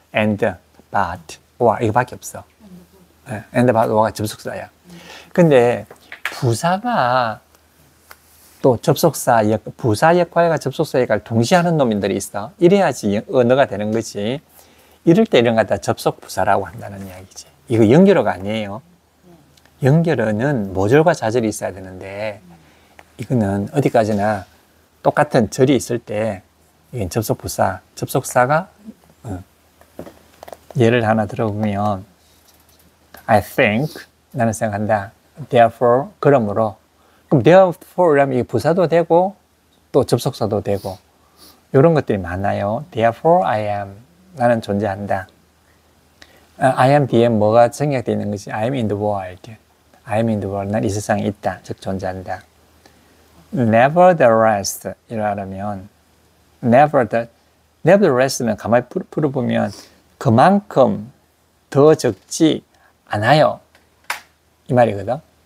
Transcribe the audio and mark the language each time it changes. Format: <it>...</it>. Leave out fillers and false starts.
<ko>and, but, or 이거밖에 없어. and, but, or가 접속사야. 근데 부사가 또 접속사, 부사 역할과 접속사 역할을 동시에 하는 놈들이 있어. 이래야지 언어가 되는 거지. 이럴 때 이런 거 갖다 접속부사라고 한다는 이야기지. 이거 연결어가 아니에요. 연결어는 모절과 자절이 있어야 되는데 이거는 어디까지나 똑같은 절이 있을 때 이건 접속부사, 접속사가 예를 하나 들어보면</ko> <en>I think,</en> <ko>나는 생각한다. Therefore, 그러므로. 그럼 therefore라면 이게 부사도 되고 또 접속사도 되고 이런 것들이 많아요.</ko> <en>Therefore I am,</en> <ko>나는 존재한다.</ko> <en>I am</en> <ko>뒤에 뭐가 생략되어 있는 것이</ko> <en>I am in the world. I am in the world,</en> <ko>난 이 세상에 있다, 즉 존재한다. Nevertheless 이러면 nevertheless는 가만히 풀어보면 그만큼 더 적지 않아요 이 말이거든.</ko>